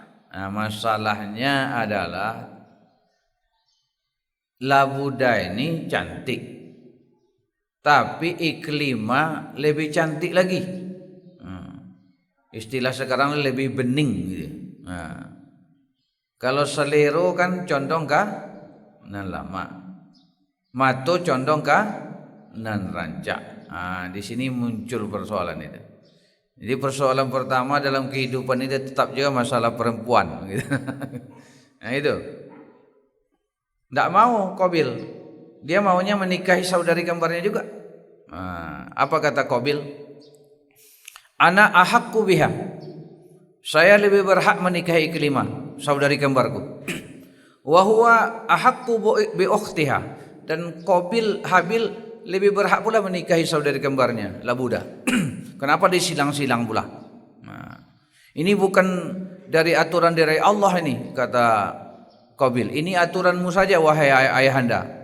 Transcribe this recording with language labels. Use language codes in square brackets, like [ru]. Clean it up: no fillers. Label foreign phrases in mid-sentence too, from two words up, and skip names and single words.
[id] Nah, masalahnya adalah Labuda ini cantik, tapi Iklimah lebih cantik lagi. Istilah sekarang lebih bening gitu. [min] Nah, kalau selero kan condong ka nan lama, mato condong ka nan rancak. [id] Nah, di sini muncul persoalan itu. Jadi persoalan pertama dalam kehidupan ini tetap juga masalah perempuan gitu. Nah itu tidak mau Qabil, dia maunya menikahi saudari kembarnya juga. Nah, apa kata Qabil? [ar] Ana ahaqqu biha, [id] saya lebih berhak menikahi Iklimah, saudari kembarku. [ar] Wa huwa ahaqqu bi ukhtiha, [id] dan Habil lebih berhak pula menikahi saudari kembarnya Labuda. Kenapa disilang-silang pula? Nah, ini bukan dari aturan dari Allah ini, kata Qabil. Ini aturanmu saja wahai ayahanda.